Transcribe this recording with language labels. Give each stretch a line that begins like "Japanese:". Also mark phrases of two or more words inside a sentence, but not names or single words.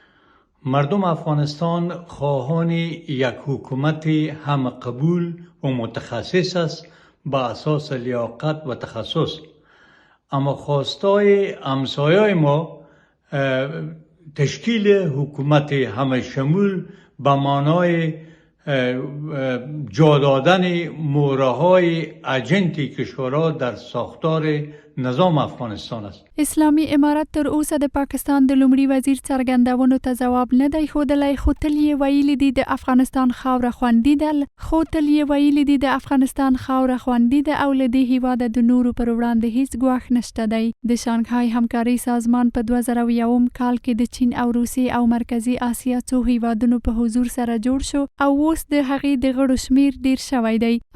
Persian: مردم افغانستان خواهان یک حکومت هم قبول و متخصص است با اساس لیاقت و تخصص، اما خواستای همسایه‌های ما تشکیل حکومت همه شمول به معنای جا دادن مهره‌های اجنتی کشورها در ساختار نظام افغانستان است.
Pashto: اسلامي امارت تر اوسه د پاکستان د لومړي وزیر څرګندونو ته ځواب نه دی ښودلی، خو تل یې ویلي دي د افغانستان خاوره خوندي ده او له دې هیواده د نورو پر وړاندې هیڅ ګواښ نشته دی. د شانګهای همکارۍ سازمان په 2001 کال کې د چین او روسیې او مرکزي اسیا څو هیوادونو په حضور سره جوړ شو او اوس د هغې د غړو شمیر ډیر شوی دی.